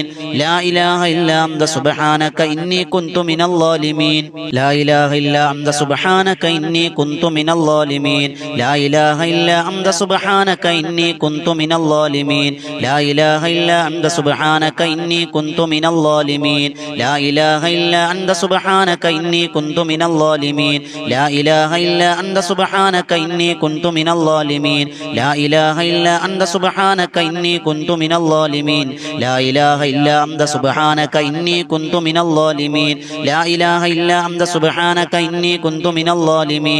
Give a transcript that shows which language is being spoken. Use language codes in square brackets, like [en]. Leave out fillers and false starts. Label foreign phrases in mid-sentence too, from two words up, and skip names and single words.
[ar] لا إله إلا أنت سبحانك إني كنت من الظالمين. لا إله إلا أنت سبحانك إني كنت من الظالمين. لا إله إلا أنت سبحانك إني كنت من الظالمين. لا إله إلا أنت سبحانك إني كنت من الظالمين. لا إله إلا أنت سبحانك إني إني كنت من الظالمين لا إله إلا أنت سبحانك إني كنت من الظالمين لا إله إلا أنت سبحانك إني كنت من الظالمين لا إله إلا أنت سبحانك إني كنت من الظالمين لا إله إلا أنت سبحانك إني كنت من الظالمين